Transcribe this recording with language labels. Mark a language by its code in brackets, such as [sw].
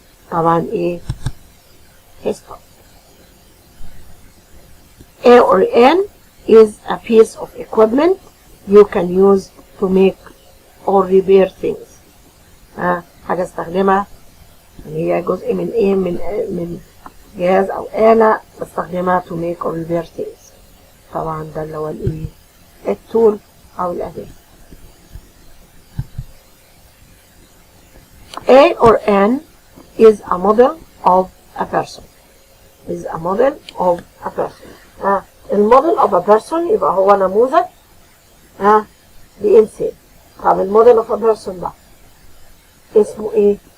[ar] طبعا ايه history. [en] A or N is a piece of equipment you can use to make or repair things. [ar] حاجة استخدمها هي جزء من ايه من جهاز او آلة بستخدمها [en] to make or repair things. [ar] طبعا ده اللي هو الايه التول او الأداة. [en] A or N is a model of a person. Is a model of a person. [ar] الموديل of a person يبقى هو نموذج لإنسان. طب الموديل of a person ده اسمه ايه؟